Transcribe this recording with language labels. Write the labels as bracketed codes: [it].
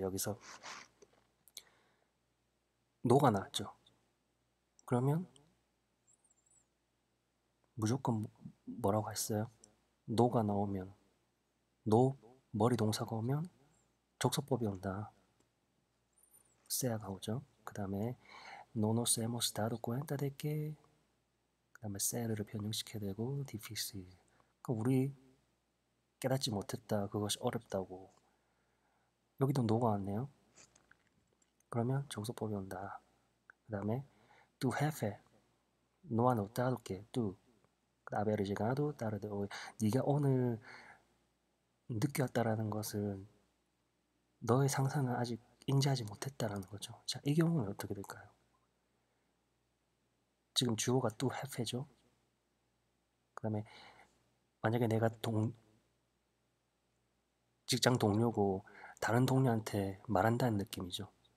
[ko] 여기서 노가 나왔죠. 그러면 무조건 뭐라고 했어요? 노가 나오면 머리 동사가 오면 족소법이 온다. sea가 오죠. 그 다음에 [es] no nos hemos dado cuenta de que 그 다음에 ser를 [ko] 변형시켜야 되고 [es] difícil. [ko] 그럼 우리 깨닫지 못했다. 그것이 어렵다고. 여기도 no가 왔네요. 그러면 족소법이 온다. 그 다음에 [es] tu jefe no ha notado que tú haber llegado tarde hoy. [ko] 네가 오늘 늦게 왔다라는 것을 너의 상사는 아직 인지하지 못했다라는 거죠. 자, 이 경우는 어떻게 될까요? 지금 주어가 또 hef죠. 그 다음에 만약에 내가 직장 동료고 다른 동료한테 말한다는 느낌이죠.